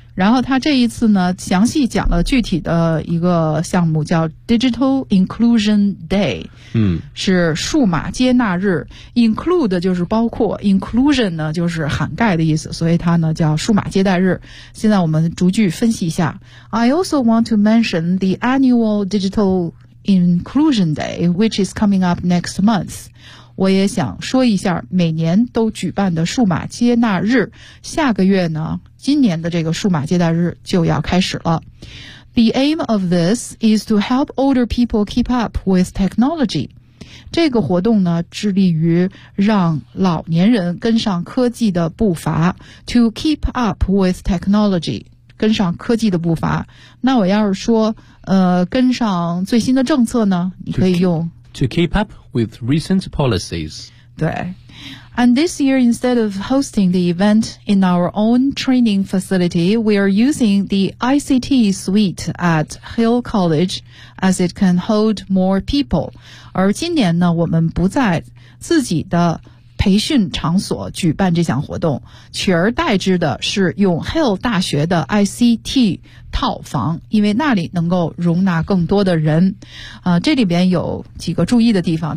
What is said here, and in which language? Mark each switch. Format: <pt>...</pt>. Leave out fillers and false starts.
<zh>然后他这一次呢，详细讲了具体的一个项目，叫 Digital Inclusion Day，嗯，是数码接纳日。Include 就是包括 ，Inclusion 呢就是涵盖的意思，所以它呢叫数码接待日。现在我们逐句分析一下。</zh> <en>I also want to mention the annual Digital Inclusion Day, which is coming up next month.</en> <zh>我也想说一下每年都举办的数码接纳日，下个月呢，今年的这个数码接纳日就要开始了。</zh> <en>The aim of this is to help older people keep up with technology.</en> <zh>这个活动呢，致力于让老年人跟上科技的步伐，</zh> <en>to keep up with technology，</en> <zh>跟上科技的步伐。那我要是说跟上最新的政策呢，你可以用</zh> <en>To keep up with recent policies.</en> <zh>对。</zh> <en>And this year, instead of hosting the event in our own training facility, we are using the ICT suite at Hill College as it can hold more people.</en> <zh>而今年呢，我们不在自己的培训场所举办这项活动，取而代之的是用 Hill 大学的 ICT套房，因为那里能够容纳更多的人。这里边有几个注意的地方。</zh>